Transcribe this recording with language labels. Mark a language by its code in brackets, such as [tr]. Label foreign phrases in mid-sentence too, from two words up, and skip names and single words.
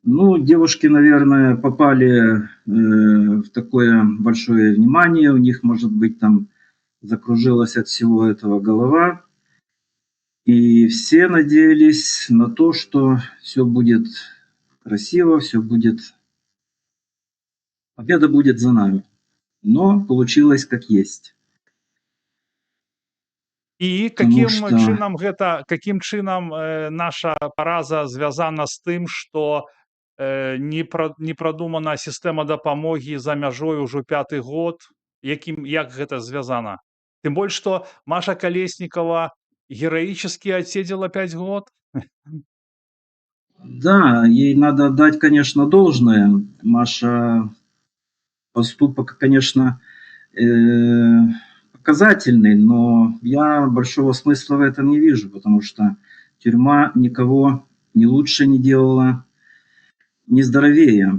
[ru] Ну, девушки, наверное, попали в такое большое внимание, у них, может быть, там закружилась от всего этого голова, и все надеялись на то, что все будет красиво, все будет, победа будет за нами. Но получилось как есть. [be] І [ru] Потому [be] каким чынам наша параза звязана з тым, што не прадумана сістэма дапамогі за мяжой ужо 5-ты год, як гэта звязана? Тым больш, што Маша Калеснікава гераічскі адседзела 5 год. [ru] Да, ей надо отдать, конечно, должное. Маша поступок, конечно, показательный, но я большого смысла в этом не вижу, потому что тюрьма никого ни лучше не делала, ни здоровее.